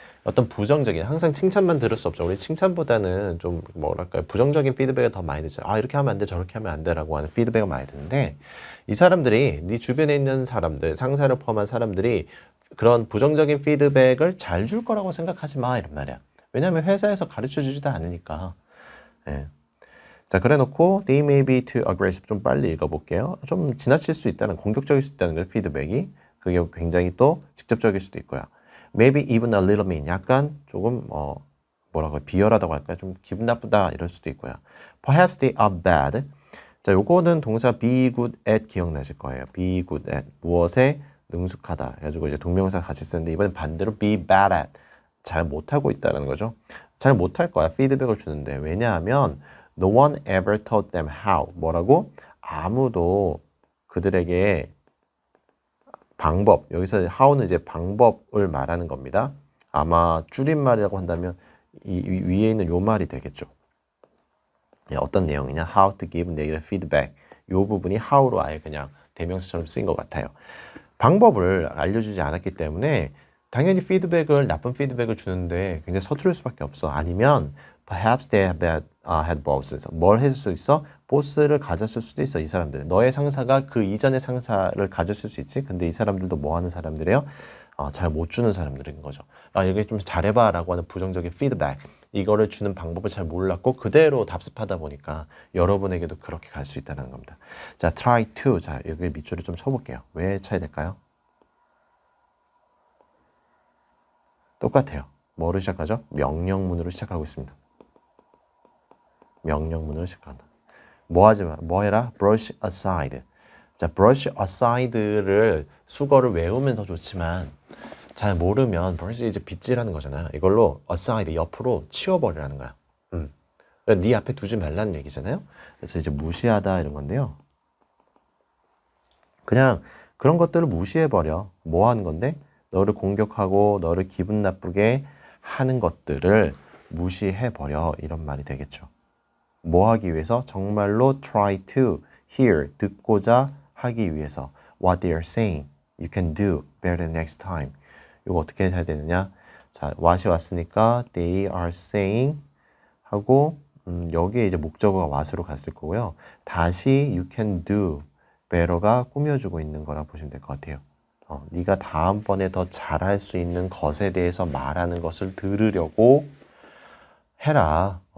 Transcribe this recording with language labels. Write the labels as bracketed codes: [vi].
[ko] 어떤 부정적인, 항상 칭찬만 들을 수 없죠. 우리 칭찬보다는 좀 뭐랄까요, 부정적인 피드백을 더 많이 듣죠. 이렇게 하면 안 돼, 저렇게 하면 안 돼라고 하는 피드백을 많이 듣는데 이 사람들이, 네 주변에 있는 사람들, 상사를 포함한 사람들이 그런 부정적인 피드백을 잘 줄 거라고 생각하지 마, 이런 말이야. 왜냐하면 회사에서 가르쳐 주지도 않으니까. 예. 자, 그래 놓고 [en] they may be too aggressive. [ko] 좀 빨리 읽어볼게요. 좀 지나칠 수 있다는, 공격적일 수 있다는 걸 피드백이. 그게 굉장히 또 직접적일 수도 있고요. [en] Maybe even a little mean. [ko] 약간 조금 뭐라고 비열하다고 할까요? 좀 기분 나쁘다 이럴 수도 있고요. [en] Perhaps they are bad. [ko] 자, 요거는 동사 be good at 기억나실 거예요. be good at 무엇에 능숙하다. 해가지고 이제 동명사 같이 쓰는데 이번엔 반대로 be bad at 잘 못하고 있다는 거죠. 잘 못할 거야. 피드백을 주는데. 왜냐하면 [en] no one ever taught them how. [ko] 뭐라고? 아무도 그들에게 방법, 여기서 how는 이제 방법을 말하는 겁니다. 아마 줄임말이라고 한다면 이 위에 있는 요 말이 되겠죠. 어떤 내용이냐? [en] How to give negative feedback. [ko] 요 부분이 how로 아예 그냥 대명사처럼 쓰인 것 같아요. 방법을 알려주지 않았기 때문에 당연히 나쁜 피드백을 주는데 굉장히 서투를 수밖에 없어. 아니면 [en] perhaps they had bosses. [ko] 뭘 했을 수 있어? 보스를 가졌을 수도 있어, 이 사람들. 너의 상사가 그 이전의 상사를 가졌을 수 있지. 근데 이 사람들도 뭐 하는 사람들이에요? 잘 못 주는 사람들인 거죠. 여기 좀 잘해봐 라고 하는 부정적인 피드백. 이거를 주는 방법을 잘 몰랐고 그대로 답습하다 보니까 여러분에게도 그렇게 갈 수 있다는 겁니다. [en] 자, try to. [ko] 자, 여기 밑줄을 좀 쳐볼게요. 왜 쳐야 될까요? 똑같아요. 뭐로 시작하죠? 명령문으로 시작하고 있습니다. 명령문으로 시작한다. 뭐 하지 마. 뭐 해라? brush aside. 자, brush aside를 수거를 외우면 더 좋지만 잘 모르면 brush 이제 빗질하는 거잖아. 이걸로 aside 옆으로 치워버리라는 거야. 그러니까 네 앞에 두지 말라는 얘기잖아요. 그래서 이제 무시하다 이런 건데요. 그냥 그런 것들을 무시해버려. 뭐 하는 건데? 너를 공격하고 너를 기분 나쁘게 하는 것들을 무시해버려. 이런 말이 되겠죠. 뭐 하기 위해서? 정말로 [en] try to hear, [ko] 듣고자 하기 위해서 [en] what they are saying. You can do better next time. [ko] 이거 어떻게 해야 되느냐? 자, what이 왔으니까 [en] they are saying [ko] 하고 여기에 이제 목적어가 what으로 갔을 거고요. 다시 you can do better가 꾸며주고 있는 거라 보시면 될 것 같아요. 네가 다음번에 더 잘할 수 있는 것에 대해서 말하는 것을 들으려고 해라.